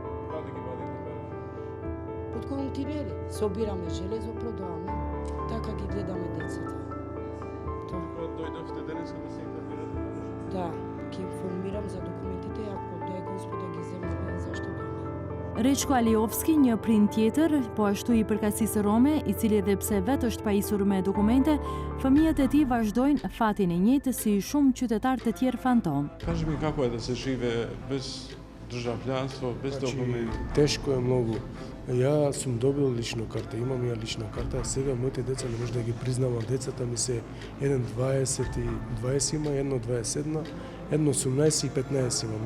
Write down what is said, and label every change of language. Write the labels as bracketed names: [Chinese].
[Macedonian] Каде ги вадите пари? Под континери. Собираме железо, продаваме. Така ги гледаме децата. Тоа. Кога дојдовте денеска да се информирате? Да, ќе информирам за документите, ако дај Господа ги земаме, зашто да не. [Albanian] Rečko Aliovski, një prind tjetër, po ashtu i përkatësisë rome, i cili edhe pse vetë është pajisur me dokumente, fëmijët e tij vazhdojnë fatin e njëjtë si shumë qytetarë të tjerë fantom. [Macedonian] Кажи ми како е да се живее без држављанство, без документи? Тешко е многу. Ја сум добил лична карта, имам ја лична карта, а сега моите деца не може да ги признавам. Децата ми се еден 20 има, едно 21, едно 18 и 15 имам.